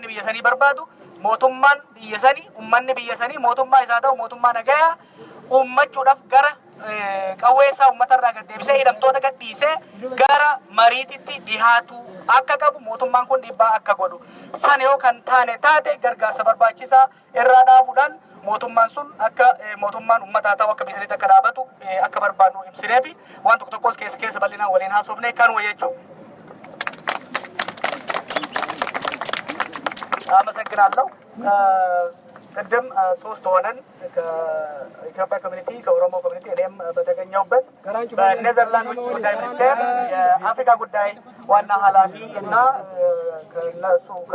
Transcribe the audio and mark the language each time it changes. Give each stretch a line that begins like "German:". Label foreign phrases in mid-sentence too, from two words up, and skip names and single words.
Oromo: biyya sanii barbaadu mootummaan biyya sanii uummanni biyya sanii mootummaa isaa ta'u mootummaa nagayaa uummachuudhaaf gara qawweessaa uummatarraa gad deebisee hidhamtoota gad dhiisee gara mariititti dhihaatu akka qabu mootummaan kun dhiibbaa akka godhu san yoo kan taane taate gargaarsa barbaachisaa irraa dhaabuudhaan mootummaan sun akka mootummaan uummataa ta'u akka biyya saniitti akka dhaabatu akka barbaadnu ibsinee fi waan tokko tokkos keessa bal'inaan waliin haasofnee kanuma jechuudha.
Amharic: አመሰግናለሁ። ቅድም ሶስት ሆነን ከኢትዮጵያ ኮሚኒቲ ከኦሮሞ ኮሚኒቲ እኔም በተገኘሁበት በኔዘርላንድ ጉዳይ ሚኒስቴር የአፍሪካ ጉዳይ ዋና ኃላፊ እና ከነሱ